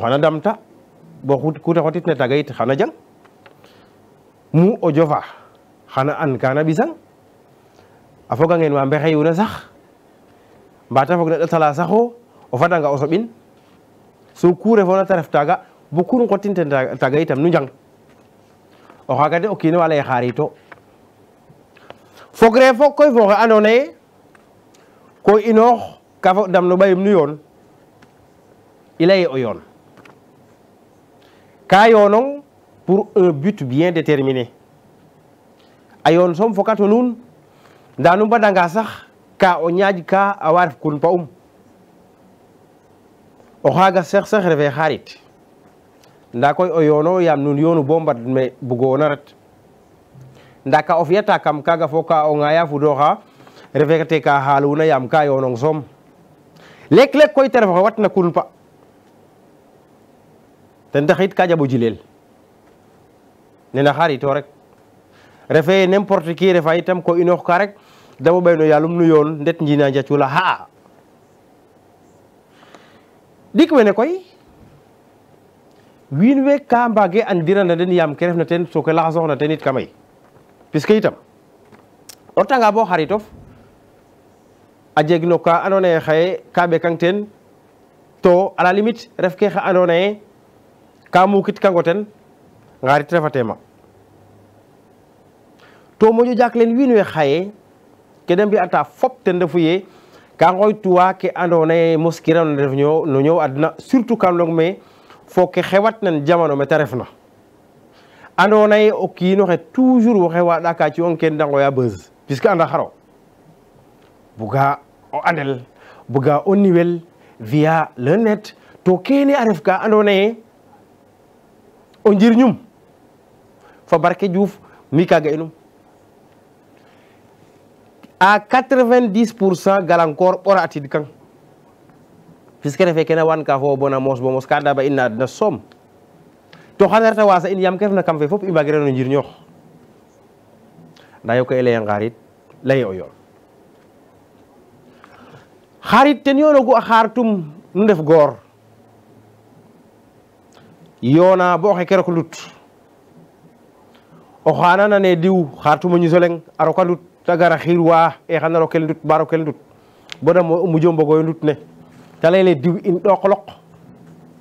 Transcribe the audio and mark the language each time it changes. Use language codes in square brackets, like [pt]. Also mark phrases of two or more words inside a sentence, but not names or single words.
[srr] xana damta bo ku te xotit na taga yit xana jang mu o jofa xana an kana ɓisang a foga ngeen wa mbexeyuna sax mbata fog na ɗatala saxo o fadanga o soɓin so ku refona te ref taga bo kun xotin ten taga yitam nu njang o xaaga de o kiino wa lay xaarito fogre fo koy fo xe ando naye ko inoox ka fo dam no ɓayum nu yoon i leye o yoon ka yoonong [fr] pour un but bien déterminé [srr] a yoon soom fokato nuun nda nu mbadanga sax ka o ñaaj ka a wa ref kun pa o xaaga sax refe xarit nda koy o yoono yaam nuun yoonu bo mbad me bugoona ret nda ka o fiyata kam kaga fo ka o ŋaya fudooxa refe te ka xaaluna yaam ka yoonong soom lek koy te ref oxe watna kun pa ten taxit ka jaɓo jileel nena xarito rek refe [fr] n'importe qui [srr] refa itam ko inoox ka rek damo ɓay no yalum nu yoon ndet njina njacula xa'a dik wene koy wiin we ka mbage andirana den yaam ke refna ten so ke laxasoxna ten it kamay puisque itam o retanga bo xaritof a jeg no ka ando naye xaye ka ɓekang ten to [fr] à la limite [srr] ref ke xa ando naye ka mukit kango ten ngarit refatema to moƴo jak len wiin we xaye ke de mbi'ata fop ten refu ye ka ngoytuwa ke ando naye moskiran ref no ñoow adna surtout kam log me fo ke xewat nan jamano me te refna ando naye o kiinoxe toujours waxe waɗa ka ci on ken de ngoya buzz puisque anda xaro buga o andel buga o niwel [fr] via le net [srr] to kene a ref ka ando naye o njirñum fa barke Diouf mi kaga inum à 90% galankor ɓora atid kang puisque refe kene wan ka fo bona mos bo mos ka daba ina adna soom to xana reta wasa in yam ke refna kam fe fop i mbagirano njirñoox nda yo ko i leye ngarit leye o yoon xarit ten yoonogu a xaartum nu ndef goor yoona bo xe ke rok lut o xana nane diw xaartum o ñiso leŋ a roka lut te gara xirwa e xana rokel ndut ba rokel ndut bo da mujo mbogoyo ndut ne te leyele diw in ɗoqloq